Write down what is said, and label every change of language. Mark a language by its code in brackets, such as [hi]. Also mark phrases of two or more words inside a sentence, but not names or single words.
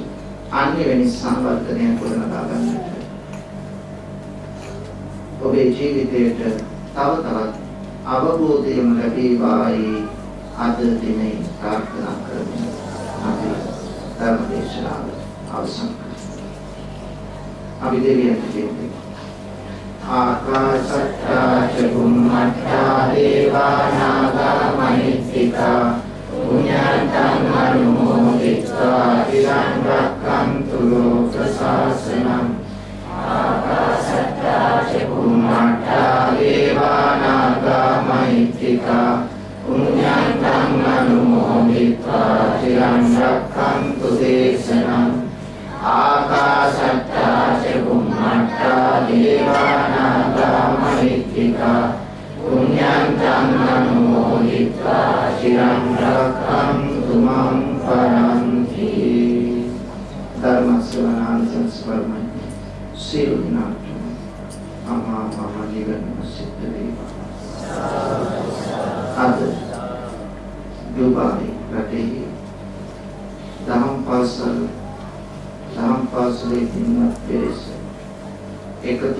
[si] අනිවෙනි සංවර්ධනය ගොඩනගා ගන්නට ඔබේ ජීවිතයට තව තවත් අවබෝධයම ලැබේවායි අද දිනේ ප්‍රාර්ථනා කරමි. අපි ධර්ම දේශනාව අවසන් කරමු. අපි දෙවියන්ට කියමු. [pi] ආකාශත්තා ච බුම්මත්තා දේවා නාග මහිත්‍තිකා පුඤ්ඤන්තං අනුමෝදිत्वा තිරං රක්ඛන්තු ලෝක ශාසනං. ආකාශත්තා ච බුම්මත්තා දේවා නාග මහිත්‍තිකා පුඤ්ඤන්තං අනුමෝදිत्वा තිරං රක්ඛන්තු දේශනං. ආකාශත්තා ච බුම්මත්තා දේවා නාග මහිත්‍තිකා පුඤ්ඤන්තං අනුමෝදිत्वा චිරං රක්ඛන්තු මං පරන්ති. [si] ධර්ම ශ්‍රවණාන් සංස්මරණය සියලු දිනාට අමා මම නිවන සිද්ධ වේවා. අද දුබායි රටේ දහම් පාසලේ දිනක් පෙරස එකතු